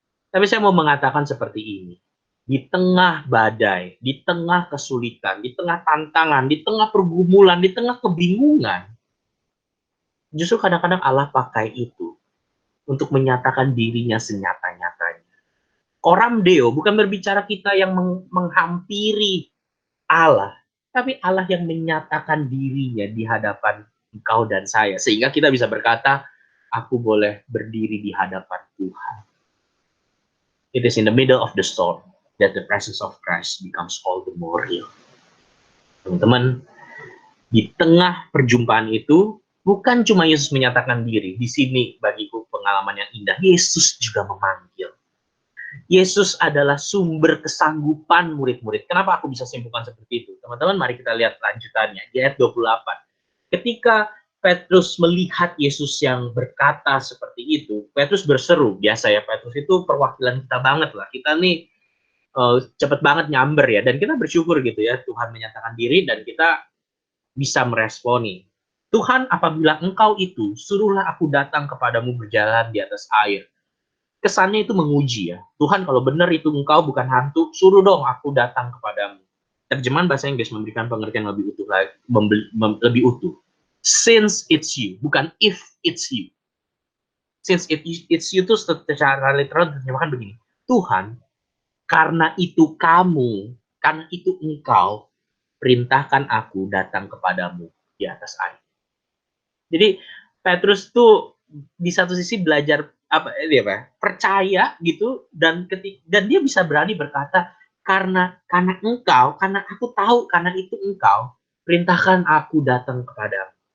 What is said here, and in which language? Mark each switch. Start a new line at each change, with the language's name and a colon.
Indonesian: Tapi saya mau mengatakan seperti ini. Di tengah badai, di tengah kesulitan, di tengah tantangan, di tengah pergumulan, di tengah kebingungan, justru kadang-kadang Allah pakai itu untuk menyatakan dirinya senyata-nyatanya. Coram Deo bukan berbicara kita yang menghampiri Allah, tapi Allah yang menyatakan dirinya di hadapan engkau dan saya. Sehingga kita bisa berkata, aku boleh berdiri di hadapan Tuhan.
English: It is in the middle of the storm that the presence of Christ becomes all the more real.
Indonesian: Teman-teman, di tengah perjumpaan itu, bukan cuma Yesus menyatakan diri. Di sini bagiku pengalaman yang indah. Yesus juga memanggil. Yesus adalah sumber kesanggupan murid-murid. Kenapa aku bisa simpulkan seperti itu? Teman-teman, mari kita lihat lanjutannya. Di ayat 28. Ketika Petrus melihat Yesus yang berkata seperti itu, Petrus berseru. Biasa ya, Petrus itu perwakilan kita banget lah. Kita nih cepet banget nyamber ya. Dan kita bersyukur gitu ya, Tuhan menyatakan diri dan kita bisa meresponi. Tuhan, apabila engkau itu, suruhlah aku datang kepadamu berjalan di atas air. Kesannya itu menguji ya. Tuhan, kalau benar itu engkau bukan hantu, suruh dong aku datang kepadamu. Terjemahan bahasa Inggris memberikan pengertian lebih utuh, lebih utuh.
English: Since it's you,
Indonesian: bukan
English: if it's you. Since it's you
Indonesian: itu secara literal terjemahan begini. Tuhan, karena itu kamu, karena itu engkau, perintahkan aku datang kepadamu di atas air. Jadi Petrus tuh di satu sisi belajar percaya gitu dan dia bisa berani berkata karena engkau, karena aku tahu karena itu engkau, perintahkan aku datang kepadamu.